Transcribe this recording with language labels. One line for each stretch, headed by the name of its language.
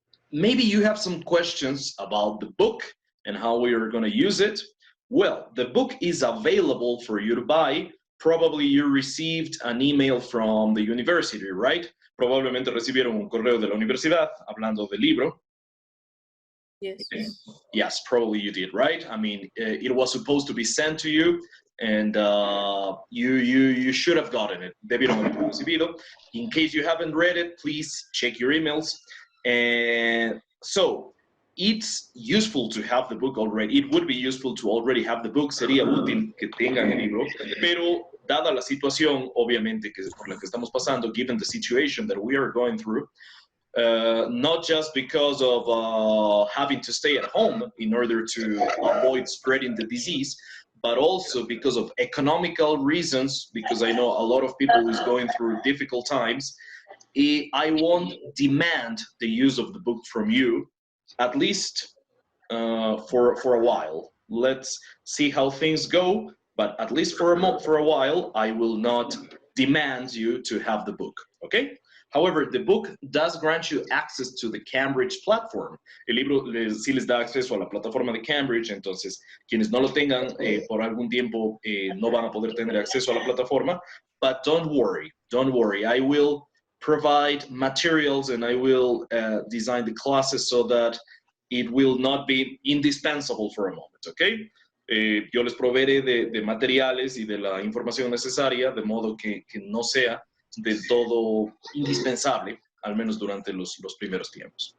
English: Maybe you have some questions about the book and how we are going to use it. Well, the book is available for you to buy. Probably you received an email from the university, right?
Spanish: Probablemente recibieron un correo de la universidad hablando del libro.
English: Yes. Yes, probably you did, right? I mean, it was supposed to be sent to you, and you should have gotten it.
Spanish: Debieron haberlo recibido.
English: In case you haven't read it, please check your emails. And so it's useful to have the book already. It would be useful to already have the book.
Spanish: Sería útil que tengan el libro, pero dada la situación, obviamente, que por la que estamos pasando,
English: given the situation that we are going through, not just because of having to stay at home in order to avoid spreading the disease, but also because of economical reasons, because I know a lot of people is going through difficult times. I won't demand the use of the book from you, at least for a while. Let's see how things go, but at least for a while, I will not demand you to have the book, okay? However, the book does grant you access to the Cambridge platform.
Spanish: El libro sí les da acceso a la plataforma de Cambridge, entonces quienes no lo tengan por algún tiempo no van a poder tener acceso a la plataforma.
English: But don't worry. I will provide materials and I will design the classes so that it will not be indispensable for a moment, okay?
Spanish: Yo les proveeré de materiales y de la información necesaria de modo que no sea del todo indispensable, al menos durante los primeros tiempos.